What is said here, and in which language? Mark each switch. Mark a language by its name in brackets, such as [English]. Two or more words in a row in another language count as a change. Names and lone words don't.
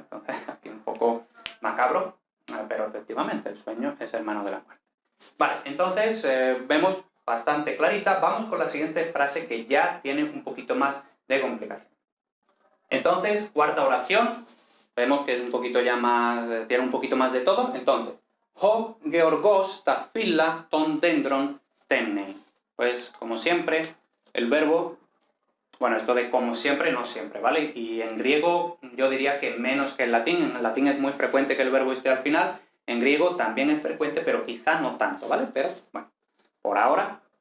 [Spanish] Entonces, aquí un poco macabro, pero efectivamente, el sueño es hermano de la muerte. Vale, entonces, vemos bastante clarita. Vamos con la siguiente frase que ya tiene un poquito más de complicación. Entonces, cuarta oración, vemos que es un poquito ya más, tiene un poquito más de todo. Entonces, [Greek] ho georgos ta phila ton dendron temnei. [Spanish] Pues, como siempre, el verbo, bueno, esto de como siempre, no siempre, ¿vale? Y en griego yo diría que menos que en latín. En latín es muy frecuente que el verbo esté al final. En griego también es frecuente, pero quizá no tanto, ¿vale? Pero, bueno, por ahora.